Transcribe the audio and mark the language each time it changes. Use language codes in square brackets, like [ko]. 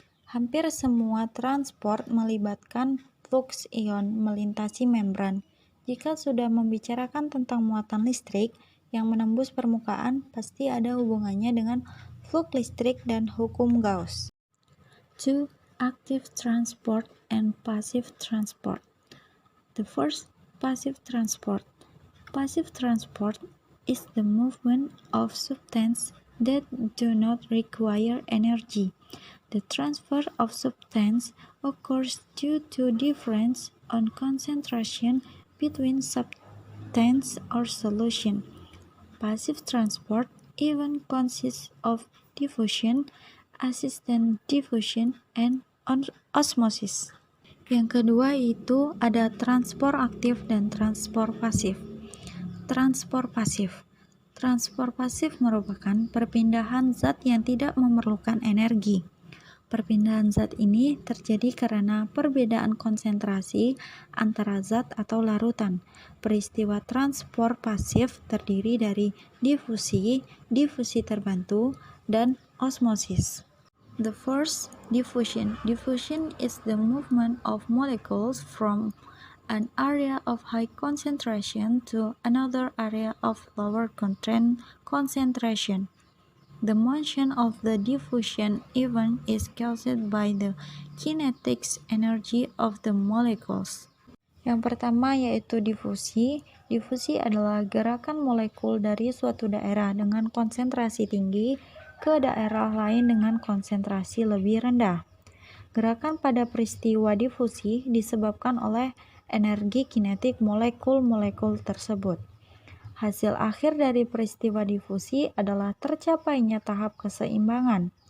[id] Hampir semua transport melibatkan flux ion melintasi membran. Jika sudah membicarakan tentang muatan listrik yang menembus permukaan, pasti ada hubungannya dengan flux listrik dan hukum Gauss. 2. [en] Active transport and passive transport. The first, passive transport. Passive transport is the movement of substances that do not require energy. The transfer of substance occurs due to difference on concentration between substance or solution. Passive transport even consists of diffusion, assisted diffusion, and osmosis. [id] Yang kedua itu ada transport aktif dan transport pasif. Transport pasif. Transport pasif merupakan perpindahan zat yang tidak memerlukan energi. Perpindahan zat ini terjadi karena perbedaan konsentrasi antara zat atau larutan. Peristiwa transport pasif terdiri dari difusi, difusi terbantu, dan osmosis. [en] The first, diffusion. Diffusion is the movement of molecules from an area of high concentration to another area of lower concentration. The motion of the diffusion event is caused by the kinetic energy of the molecules. [id] Yang pertama yaitu difusi. Difusi adalah gerakan molekul dari suatu daerah dengan konsentrasi tinggi ke daerah lain dengan konsentrasi lebih rendah. Gerakan pada peristiwa difusi disebabkan oleh energi kinetik molekul-molekul tersebut. Hasil akhir dari peristiwa difusi adalah tercapainya tahap keseimbangan.